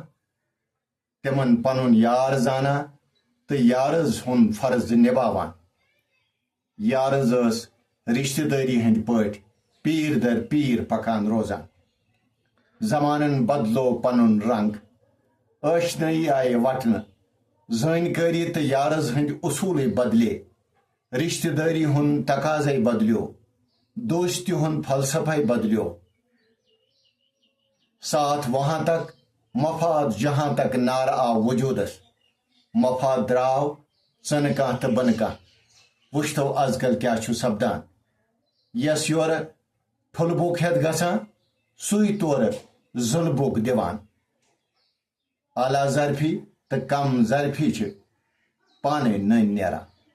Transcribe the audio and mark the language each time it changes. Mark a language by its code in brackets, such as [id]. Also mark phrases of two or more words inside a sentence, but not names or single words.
[ks] تِمن پنُن یار زانان تہٕ یارٕز ہُنٛد فرض نِباوان یارٕز ٲس رشتہٕ دٲری ہٕنٛدۍ پٲٹھۍ پیٖر در پیٖر پکان روزان زمانن بدلو پنُن رنگ ٲشنٲیی آیہِ وٹنہٕ زٲنۍکٲری تہٕ یارٕز ہٕنٛدۍ اصوٗلٕے بدلے رشتہٕ دٲری ہُنٛد تقاضے بدلیو دوستی ہُنٛد فلسفے بدلیو [ur] ساتھ وہاں تک مفاد جہاں تک [ks] نعرٕ آو وجوٗدس مفاد درٛاو ژٕنہٕ کانٛہہ تہٕ بنہٕ کانٛہہ وٕچھتو آز کل کیٛاہ چھُ سپدان یس یورٕ ٹھُلہٕ بوٚک ہٮ۪تھ گژھان سُے تورٕ زُلہٕ بوٚک دِوان اعلیٰ ظرفی تہٕ کم ظرفی چھِ پانے نٔنۍ نیران